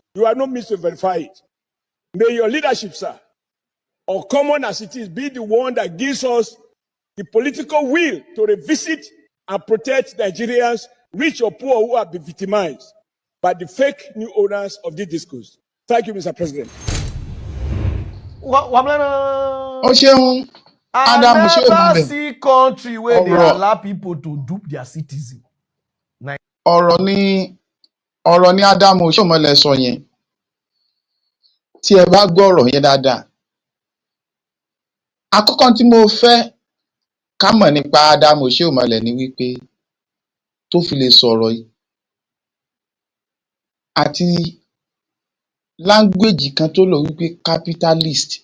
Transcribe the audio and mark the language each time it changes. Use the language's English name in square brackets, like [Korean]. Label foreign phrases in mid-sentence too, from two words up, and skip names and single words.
[English] You are no means to verify it. May your leadership, sir, or common as it is, be the one that gives us the political will to revisit and protect Nigerians, rich or poor, who have been victimized by the fake new owners of this discourse. Thank you, Mr. President. [Yoruba] Ó ṣeun [English] I Adam never Oshiomhole. see country where they [Yoruba] Ọ̀rọ̀. [English] allow people to dupe their citizen. [Yoruba] ọ̀rọ̀ ni Adam Oshiomhole sọ yẹn. Tí ẹ bá gbọ́ ọ̀rọ̀ yẹn dáadáa. Àkọ́kọ́ tí mo fẹ́ ká mọ̀ nípa Adam Oshiomhole ni wípé tó fi lè sọ̀rọ̀ yìí àti láńgbéèjì kan tó lò wípé capitalist.